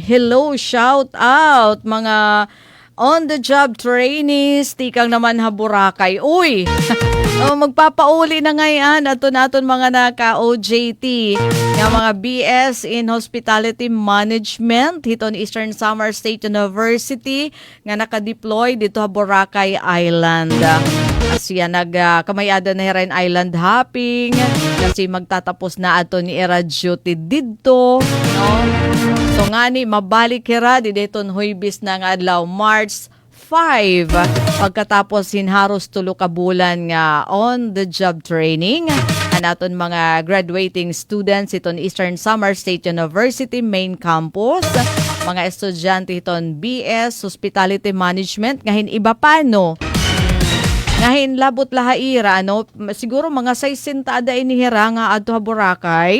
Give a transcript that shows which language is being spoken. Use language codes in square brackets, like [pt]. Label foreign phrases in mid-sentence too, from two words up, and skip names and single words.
[en] Hello, shout out [war] mga on-the-job [en] trainees. [war] Tikang naman ha Boracay. Uy! Magpapauli na ngayon aton mga naka-OJT nga mga BS in Hospitality Management hiton Eastern Samar State University nga naka-deploy dito ha Boracay Island. Asya kamayada na hirin [en] island hopping [war] kasi magtatapos na ato ni era duty didto, no? So ngani mabalik hira di dayton Huwebes na nga adlaw March 5 pagkatapos hinharos tulo ka bulan nga [en] on the job training [war] ang aton mga [en] graduating students [war] iton Eastern Samar State University main campus, mga estudyante iton BS Hospitality Management ngahin iba pa no. Ngahin labot lahaira no, siguro mga 60 ada inihira nga adto ha Boracay.